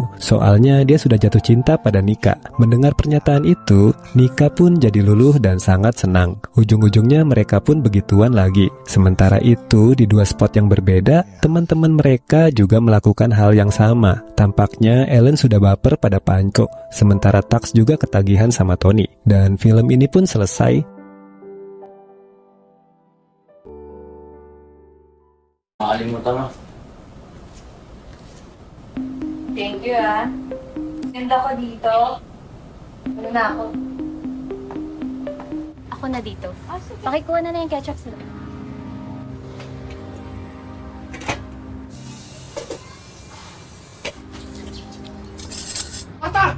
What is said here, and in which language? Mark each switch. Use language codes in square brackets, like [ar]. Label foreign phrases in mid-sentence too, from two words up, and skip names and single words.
[id] Soalnya dia sudah jatuh cinta pada Nika. Mendengar pernyataan itu, Nika pun jadi luluh dan sangat senang. Ujung-ujungnya mereka pun begituan lagi. Sementara itu, di dua spot yang berbeda, teman-teman mereka juga melakukan hal yang sama. Tampaknya Ellen sudah baper pada Panco, sementara Tax juga ketagihan sama Tony. Dan film ini pun selesai. [tl] Makalimutan mo. [en] Thank you, [tl] ah. Ganda ko dito. Ano na ako? Ako na dito. Pakikuha na yung ketchup sila. Ata!